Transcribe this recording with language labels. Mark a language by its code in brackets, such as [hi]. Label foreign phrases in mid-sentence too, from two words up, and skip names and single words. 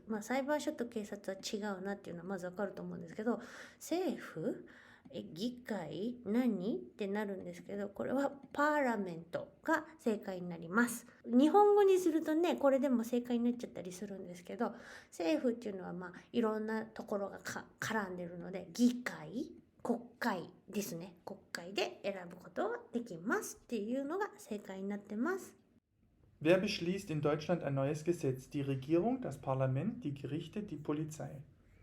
[ja] 裁判所と警察は違うなっていうのはまずわかると思うんですけど、政府議会何ってなるんですけど、これはパーラメントが正解になります。日本語にするとね、これでも正解になっちゃったりするんですけど、政府っていうのはいろんなところが絡んでるので、議会、国会ですね。国会で選ぶことができますっていうのが正解になってます。 [de] Wer beschließt in Deutschland ein neues Gesetz? Die Regierung, das Parlament, die Gerichte, die Polizei.